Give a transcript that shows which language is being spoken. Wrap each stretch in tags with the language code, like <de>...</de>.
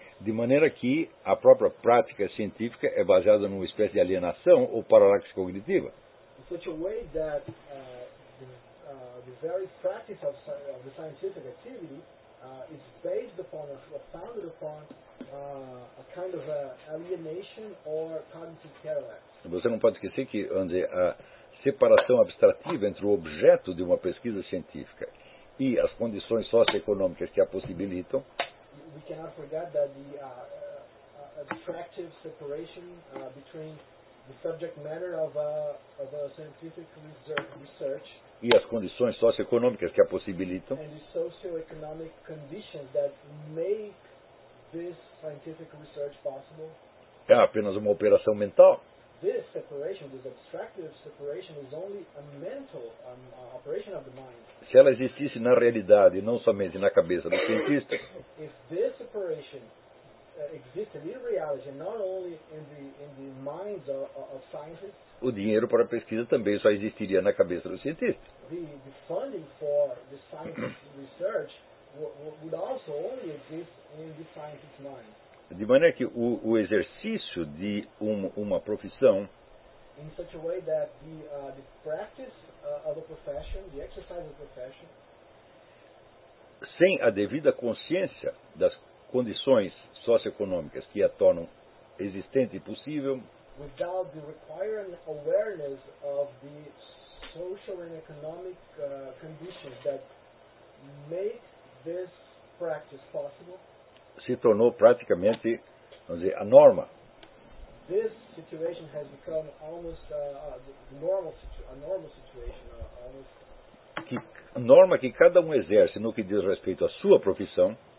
<pt>De maneira que a própria prática científica é baseada numa espécie de alienação ou paralaxe cognitiva.</pt> <en>Such a way that the very practice of the scientific activity is based upon or founded upon a kind of alienation or cognitive paralysis.</en> <pt>Você não pode esquecer que, onde a separação abstrativa entre o objeto de uma pesquisa científica e as condições socioeconômicas que a possibilitam.</pt> <en>We cannot forget that the abstractive separation between the subject matter of a scientific research</en> <pt>e as condições socioeconômicas que a possibilitam</pt> <en>and the socioeconomic conditions that make this scientific research possible</en> <pt>é apenas uma operação mental.</pt> <en>This separation, this abstractive separation is only a mental operation of the mind.</en> <pt>Se ela existisse na realidade, não somente na cabeça do cientista.</pt> <en>If this separation existed in reality, not only in the minds of scientists.</en> <pt>O dinheiro para a pesquisa também só existiria na cabeça do cientista.</pt> <en>The funding for the scientific research would also only exist in the scientist's mind.</en> <pt>De maneira que o exercício de uma profissão.</pt> <en>In such a way that the practice of a profession, the exercise of a profession.</en> <pt>Sem a devida consciência das condições socioeconômicas que a tornam existente e possível.</pt> <en>Without the required awareness of the social and economic conditions that make this practice possible.</en> <pt>Se tornou praticamente, vamos dizer, a norma.</pt> <en>This situation has become almost a normal situation.</en> <pt>Norma que cada exerce no que diz respeito à sua profissão.</pt>